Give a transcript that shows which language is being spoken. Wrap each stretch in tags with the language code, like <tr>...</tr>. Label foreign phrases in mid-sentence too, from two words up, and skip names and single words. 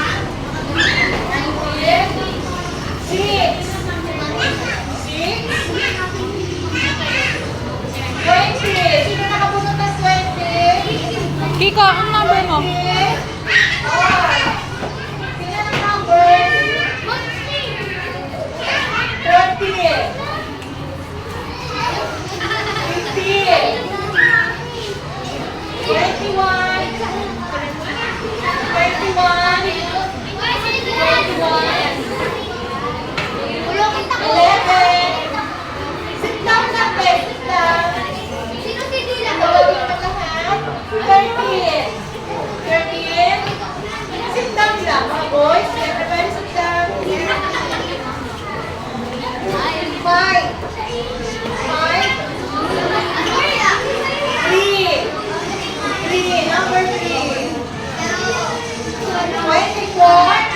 <tl>20. Sino nakabunot ng 20? Kiko, ang number mo? Sino ang number? 30. 50. 21. 11.</tl> <en>Sit down na, please. Sit down. 13. Sit down</en> <tl>lang, mga boys.</tl> <en>Everybody sit down. 5. 3. Number 3. 24.</en>